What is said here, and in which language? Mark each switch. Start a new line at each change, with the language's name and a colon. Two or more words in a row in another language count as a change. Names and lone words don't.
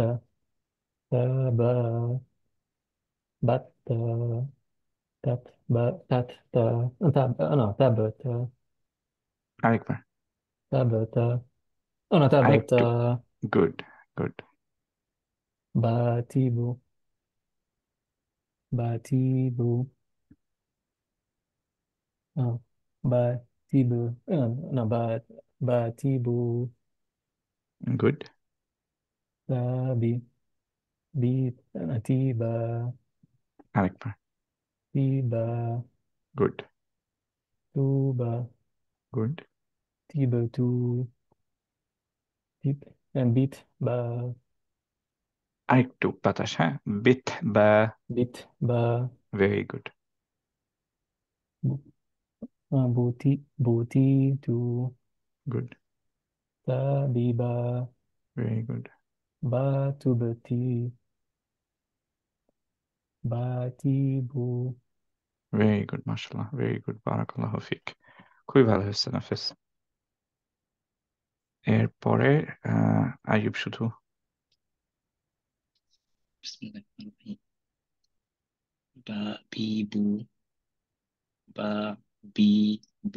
Bangla: তা বা। বাত্তা। তাত বা তাত তা। tab no tabata. আরেকবার। Tabata.
English: Oh no tabata.
Bangla: আরেকটু।
English: good. good. Batibu. Batibu. uh, batibu, no, batibu, গুড। tabi, bi, tiba,
Bangla: আরেকবার। tiba,
English: গুড tuba, গুড। tiba, tu, tib, and bit, ba,
Bangla: আরেকটু বাতাস, হ্যাঁ। বিথ বা। bit, ba,
English: very good. bu- buti, buti, tu, গুড। tabiba, very good. batubati, batibu. very good,
Arabic: মাশাআল্লাহ,
English: very good,
Arabic: بارك الله فيك.
Bangla: খুবই ভালো হয়েছে নাফিস। এরপরে আইয়ুব শুধু। বিসমিল্লাহির বাবিবু, বাবিবু,